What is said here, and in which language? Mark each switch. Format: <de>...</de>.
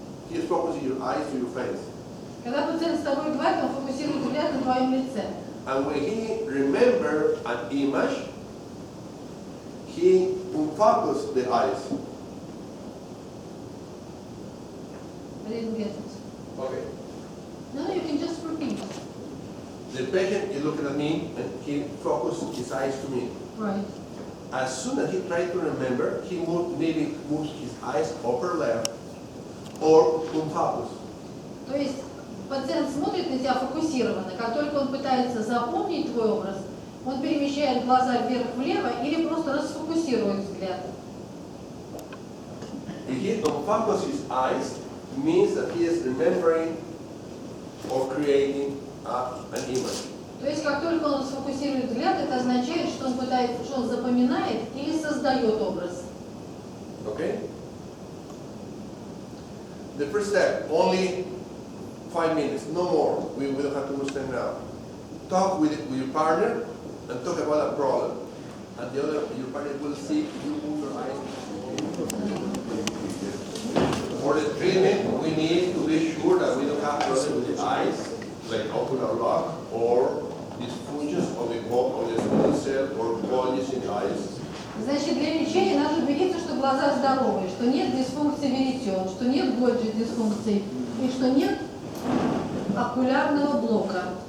<en>He is focusing your eyes to your face.</en> <ru>Когда пациент с тобой говорит, он фокусирует взгляд на твоем лице.</ru> <en>And when he remember an image, he unfocus the eyes. I didn't get it. Okay. No, you can just repeat. The patient is looking at me and he focuses his eyes to me. Right. As soon as he tries to remember, he maybe moves his eyes upper left or unfocus.</en> <ru>То есть пациент смотрит на тебя фокусированно. Как только он пытается запомнить твой образ, он перемещает глаза вверх-влево или просто расфокусирует взгляд.</ru> <en>If he unfocuses his eyes, means that he is remembering or creating an image.</en> <ru>То есть, как только он сфокусирует взгляд, это означает, что он пытается, что он запоминает или создает образ.</ru> <en>Okay? The first step, only 5 minutes, no more. We don't have too much time now. Talk with your partner and talk about a problem. And your partner will see you move your eyes. For the treatment, we need to be sure that we don't have problems with the eyes, like ocular lock, or dysfunctions of the small cell or bulges in the eyes.</en> <ru>Значит, для лечения надо убедиться, что глаза здоровые, что нет дисфункции веретен, что нет больше дисфункций и что нет окулярного блока</ru>